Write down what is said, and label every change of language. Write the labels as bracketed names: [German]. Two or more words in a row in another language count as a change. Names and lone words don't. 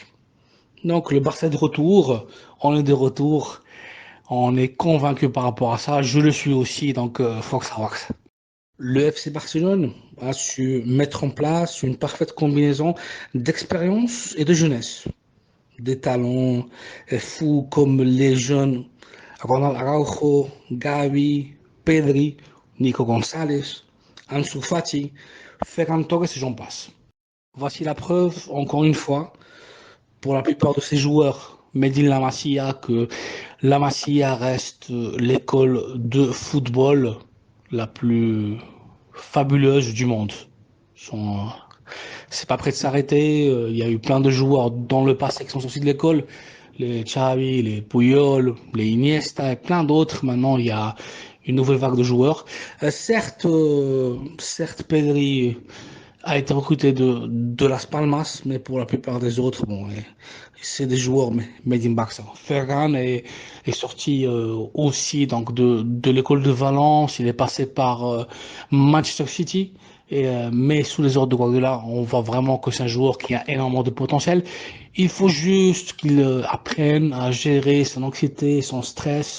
[French] Donc le Barça est de retour, on est de retour, on est convaincu par rapport à ça, je le suis aussi, donc Fox Awax. Le FC Barcelone a su mettre en place une parfaite combinaison d'expérience et de jeunesse. Des talents fous comme les jeunes Ronald Araujo, Gavi, Pedri, Nico González, Ansu Fati, Ferran Torres et j'en passe. Voici la preuve, encore une fois, pour la plupart de ces joueurs, Medine La Masia, que La Masia reste l'école de football la plus fabuleuse du monde. C'est pas prêt de s'arrêter. Il y a eu plein de joueurs dans le passé qui sont sortis de l'école. les Xavi, les Puyol, les Iniesta et plein d'autres. Maintenant, il y a une nouvelle vague de joueurs. Certes, Pedri a été recruté de Las Palmas, mais pour la plupart des autres, bon, c'est des joueurs [English] made in [French] Barça. Ferran est sorti aussi donc de l'école de Valence. Il est passé par Manchester City. Mais sous les ordres de Guardiola, on voit vraiment que c'est un joueur qui a énormément de potentiel. Il faut juste qu'il apprenne à gérer son anxiété, son stress.